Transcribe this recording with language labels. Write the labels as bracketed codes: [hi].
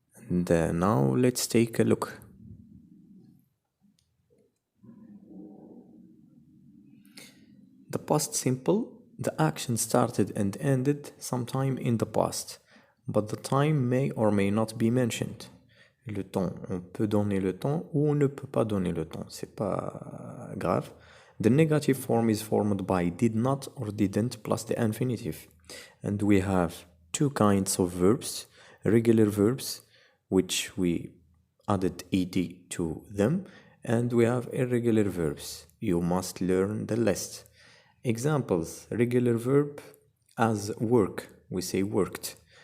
[en] And now let's take a look. The past simple, the action started and ended sometime in the past, but the time may or may not be mentioned. [fr] Le temps, on peut donner le temps ou on ne peut pas donner le temps, c'est pas grave. [en] The negative form is formed by did not or didn't plus the infinitive. And we have two kinds of verbs, regular verbs, which we added ed to them, and we have irregular verbs. You must learn the list. Examples, regular verb as work, we say worked.